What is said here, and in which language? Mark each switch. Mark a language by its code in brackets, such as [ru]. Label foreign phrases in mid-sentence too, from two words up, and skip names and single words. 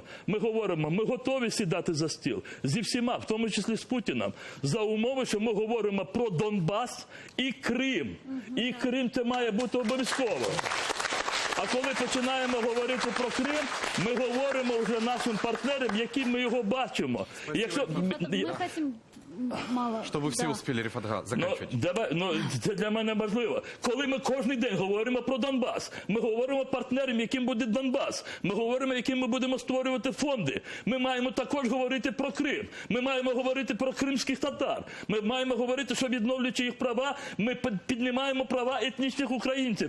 [uk] Ми говоримо, ми готові сідати за стіл зі всіма, в тому числі з Путіним, за умови, що ми говоримо про Донбас і Крим. І Крим це має бути обов'язково. А коли починаємо говорити про Крим, ми говоримо вже нашим партнерам, яким ми його бачимо. [ru] Чтобы все успели, Рифат заканчивать. [uk] Це для мене важливо. Коли ми кожен день говоримо про Донбас, ми говоримо партнерам, яким буде Донбас, ми говоримо, яким ми будемо створювати фонди. Ми маємо також говорити про Крим. Ми маємо говорити про кримських татар. Ми маємо говорити, що відновлюючи їх права, ми піднімаємо права етнічних українців, росіян.